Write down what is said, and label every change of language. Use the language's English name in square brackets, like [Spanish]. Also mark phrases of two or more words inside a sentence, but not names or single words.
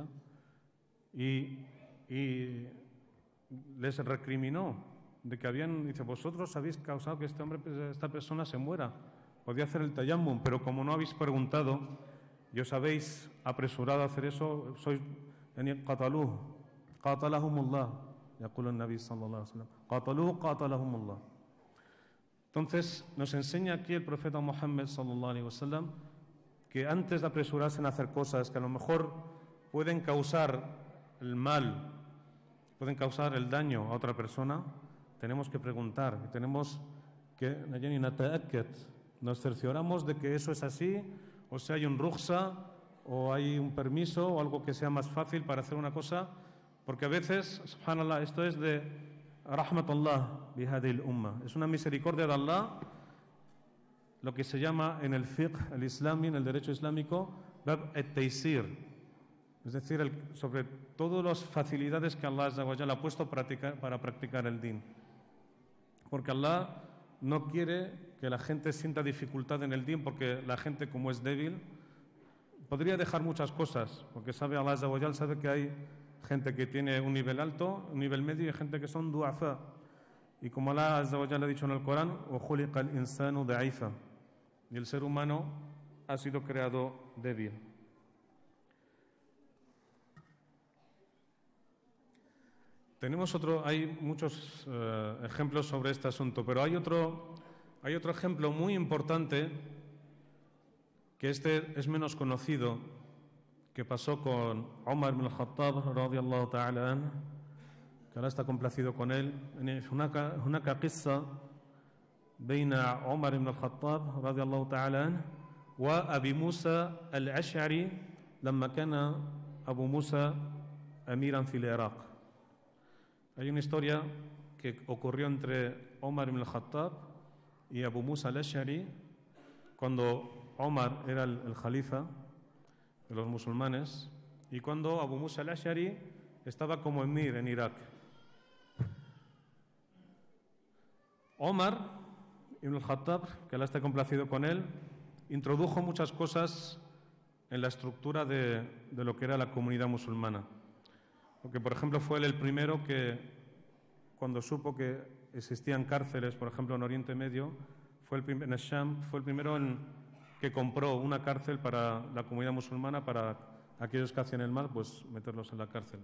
[Spanish] Y les recriminó de que dice: vosotros habéis causado que esta persona se muera. Podía hacer el tayammum, pero como no habéis preguntado y os habéis apresurado a hacer eso, sois [Arabic] قتلوه قتلهم الله يقول النبي صلى الله عليه وسلم قتلوه قتلهم الله. [Spanish] Entonces nos enseña aquí el profeta Muhammad [Arabic] صلى الله عليه وسلم [Spanish] que antes de apresurarse en hacer cosas que a lo mejor pueden causar el mal, pueden causar el daño a otra persona, tenemos que preguntar, tenemos que nos cercioramos de que eso es así, o si hay un rukhsa, o hay un permiso, o algo que sea más fácil para hacer una cosa, porque a veces, subhanallah, esto es de [Arabic] رحمة الله بهذه الأمة, [Spanish] es una misericordia de Allah, lo que se llama en el fiqh, el islami, en el derecho islámico, [Arabic] باب التيسير, [Spanish] es decir, sobre todas las facilidades que Allah [Arabic] عز وجل [Spanish] ha puesto para practicar el din. Porque Allah no quiere que la gente sienta dificultad en el din, porque la gente, como es débil, podría dejar muchas cosas, porque sabe Allah [Arabic] عز وجل, [Spanish] sabe que hay gente que tiene un nivel alto, un nivel medio, y gente que son du'afa. Y como Allah [Arabic] عز وجل [Spanish] ha dicho en el Corán, [Arabic] وَخُلِقَ الْإِنسَانُ ضَعِيفًا, [Spanish] y el ser humano ha sido creado débil. Hay muchos ejemplos sobre este asunto, pero hay otro ejemplo muy importante, que este es menos conocido, que pasó con Omar ibn al-Khattab [Arabic] رضي الله تعالى عنه, [Spanish] que ahora está complacido con él. [Arabic] هناك قصة بين عمر بن الخطاب رضي الله تعالى عنه وأبي موسى الأشعري لما كان أبو موسى أميرا في العراق. [Spanish] Hay una historia que ocurrió entre Omar ibn al-Khattab y Abu Musa al-Ash'ari cuando Omar era el jalifa de los musulmanes y cuando Abu Musa al-Ash'ari estaba como emir en Irak. Omar ibn al-Khattab, que Allah está complacido con él, introdujo muchas cosas en la estructura de lo que era la comunidad musulmana. Porque, por ejemplo, fue él el primero que, cuando supo que existían cárceles, por ejemplo, en Oriente Medio, en el Sham, fue el primero que compró una cárcel para la comunidad musulmana, para aquellos que hacían el mal, pues meterlos en la cárcel.